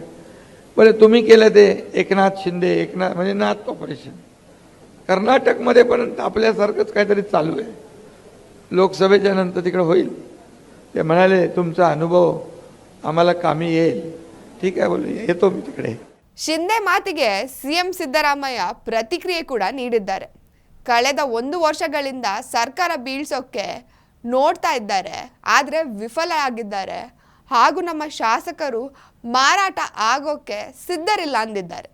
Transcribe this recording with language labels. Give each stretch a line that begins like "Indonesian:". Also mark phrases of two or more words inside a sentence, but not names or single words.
Marathi: बोले तुम्ही केलं ते एकनाथ शिंदे, एकनाथ म्हणजे नात ऑपरेशन. कर्नाटकमध्ये पण आपल्यासारखंच काहीतरी चालू आहे. लोकसभेच्या नंतर तिकडे होईल. ते म्हणाले तुमचा अनुभव आम्हाला कामी येईल. ठीक आहे बोले, येतो मी तिकडे.
Kannada: ಶಿಂದೆ ಮಾತಿಗೆ ಸಿಎಂ ಸಿದ್ದರಾಮಯ್ಯ ಪ್ರತಿಕ್ರಿಯೆ ಕೂಡ ನೀಡಿದ್ದಾರೆ. ಕಳೆದ 1 ವರ್ಷಗಳಿಂದ ಸರ್ಕಾರ ಬೀಳ್ಸೋಕೆ ನೋಡ್ತಾ ಇದ್ದಾರೆ, ಆದರೆ ವಿಫಲ ಆಗಿದ್ದಾರೆ. ಹಾಗೂ ನಮ್ಮ ಶಾಸಕರು ಮಾರಾಟ ಆಗೋಕೆ ಸಿದ್ಧರಿಲ್ಲ ಅಂದಿದ್ದಾರೆ.